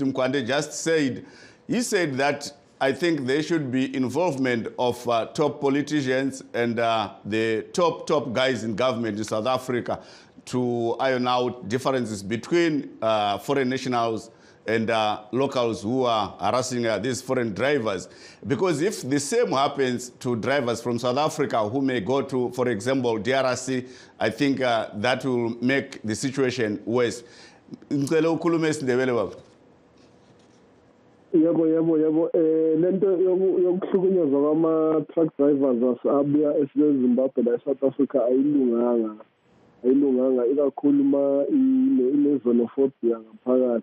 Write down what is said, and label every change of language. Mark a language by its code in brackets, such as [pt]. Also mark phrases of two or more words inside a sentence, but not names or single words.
[en] Mkwande just said, he said that I think there should be involvement of top politicians and the top guys in government in South Africa to iron out differences between foreign nationals and locals who are harassing these foreign drivers. Because if the same happens to drivers from South Africa who may go to, for example, DRC, I think that will make the situation worse. [nd] Yebo lento yokuhlukunyezwa kwama- [en] truck drivers [nd] abuya eSimbabwe la eSouth Africa ayilunganga ikakhulu ine-xenophobia ngaphakathi.